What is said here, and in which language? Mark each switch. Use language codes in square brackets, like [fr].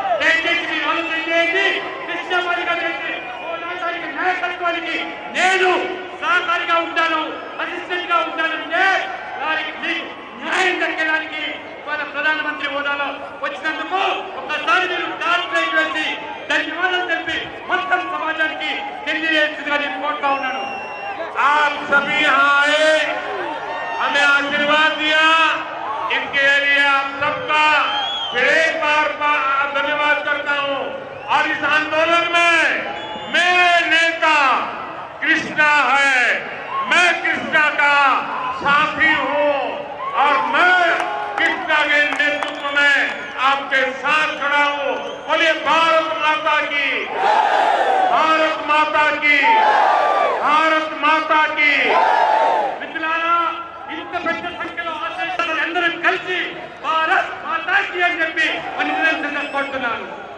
[te] దయచేసి మీరు ఆలోచన చేయండి. కృష్ణ మాదిగ పోరాటానికి నాయకత్వానికి నేను సహకారిగా ఉంటాను, అసిస్టెంట్ గా ఉంటానంటే వారికి మీకు న్యాయం దక్కడానికి వాళ్ళ ప్రధానమంత్రి హోదాలో వచ్చినందుకు ఒక్కసారి మీరు ట్రాన్స్లేట్ చేసి ధన్యవాదాలు తెలిపి మొత్తం సమాజానికి తెలియజేస్తుందిగా నేను కోరుతా ఉన్నాను. [hi] आप सभी यहाँ आए, हमें आशीर्वाद दिया, इनके लिए आप सबका फिर एक बार धन्यवाद करता हूँ। और इस आंदोलन में मेरे नेता कृष्णा है, मैं कृष्णा का साथी हूँ और मैं कृष्णा के नेतृत्व में आपके साथ खड़ा हूँ। बोलिए भारत माता की, भारत माता की, भारत माता की। [te] మిత్రులారా, ఇంత పెద్ద సంఖ్యలో అందరం కలిసి భారత్ మాతాకి అని చెప్పి నిరంతరంగా కోరుతున్నాను.